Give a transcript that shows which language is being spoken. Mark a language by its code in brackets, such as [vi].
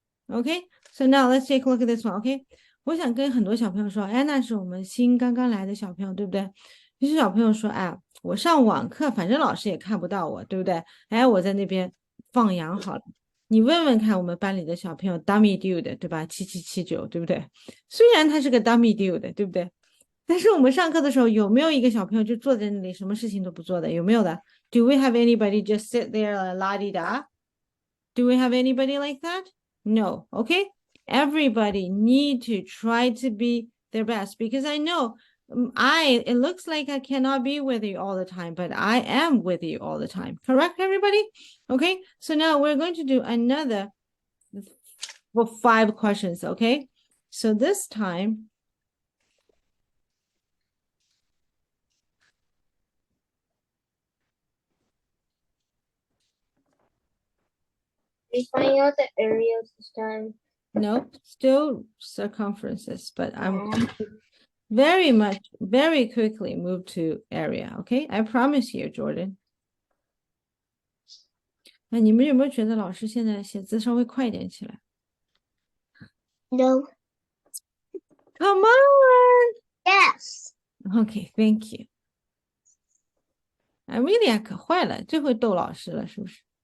[en] Okay, so now let's take a look at this one, okay? [zh] 我想跟很多小朋友说，安娜是我们新刚刚来的小朋友，对不对？有些小朋友说，哎，我上网课，反正老师也看不到我，对不对？哎，我在那边放羊好了。你问问看，我们班里的小朋友 [en] dummy dude， [zh] 对吧？7779，对不对？虽然他是个 [en] dummy dude， [zh] 对不对？但是我们上课的时候有没有一个小朋友就坐在那里什么事情都不做的？有没有的？ [en] Do we have anybody just sit there la di da? Do we have anybody like that? No. Okay. Everybody need to try to be their best because I know it looks like I cannot be with you all the time, but I am with you all the time. Correct, everybody? Okay. So now we're going to do another 5 questions. Okay. So this time, We find out the areas this time. nope, still circumferences, but I'm very quickly move to area. Okay. I promise you, Jordan. [zh] 那你们有没有觉得老师现在写字稍微快一点起来 [en] No. ？Come on. Yes. Okay, thank you. [zh] Amelia 可坏了，最会逗老师了，是不是？